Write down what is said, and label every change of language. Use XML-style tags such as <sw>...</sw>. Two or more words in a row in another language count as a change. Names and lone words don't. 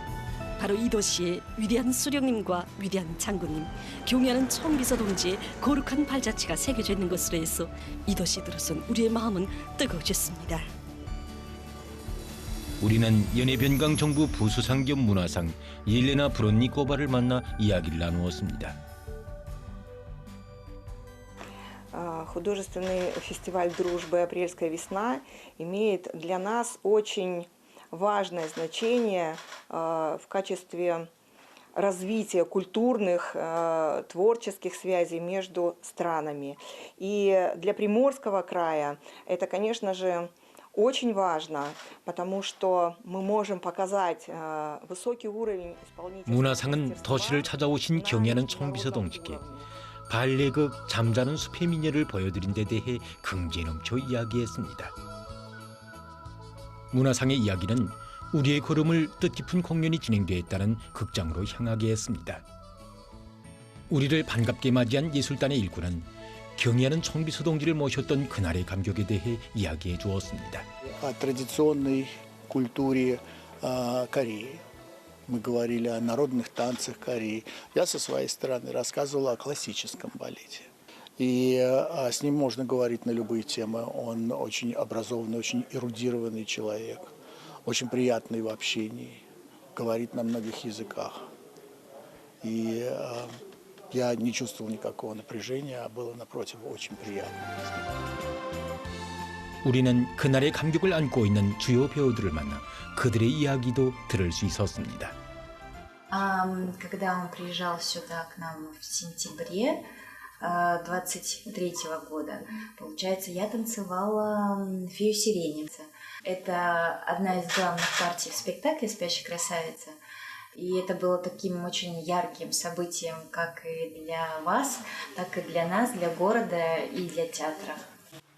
<ko>바로 이 도시의 위대한 수령님과 위대한 장군님, 경애하는 총비서 동지의 거룩한 발자취가 새겨져 있는 것으로 해서 이 도시에 들어선 우리의 마음은 뜨거워졌습니다. 우리는 연해변강 정부 부수상 겸 문화상 옐레나 브론니코바를 만나 이야기를 나누었습니다.</ko> <ru>Художественный фестиваль дружбы «Апрельская весна» имеет для нас очень важное значение в качестве развития культурных, творческих связей между странами. И для Приморского края это, конечно же, очень важно, потому что мы можем показать высокий уровень исполнительности.</ru> <ko>문화상은 도시를 찾아오신 경애하는 총비서 동지께 발레극 잠자는 숲의 미녀를 보여드린 데 대해 긍지에 넘쳐 이야기했습니다. 문화상의 이야기는 우리의 걸음을 뜻깊은 공연이 진행되었다는 극장으로 향하게 했습니다. 우리를 반갑게 맞이한 예술단의 일꾼은 경애하는 총비서 동지를 모셨던 그날의 감격에 대해 이야기해 주었습니다.</ko> <ru>О традиционной культуре Кореи. Мы говорили о народных танцах Кореи. Я со своей стороны рассказывал о классическом балете. И с ним можно говорить на любые темы. Он очень образованный, очень эрудированный человек, очень приятный в общении, говорит на многих языках. И я не чувствовал никакого напряжения, а было, напротив, очень приятно.</ru> <ko>우리는 그날의 감격을 안고 있는 주요 배우들을 만나 그들의 이야기도 들을 수 있었습니다.</ko> <ru>Когда он приезжал сюда к нам в сентябре 23-го года, получается, я танцевала фею сирени. Это одна из главных партий в спектакле «Спящая красавица». И это было таким очень ярким событием как и для вас, так и для нас, для города и для театра.</ru>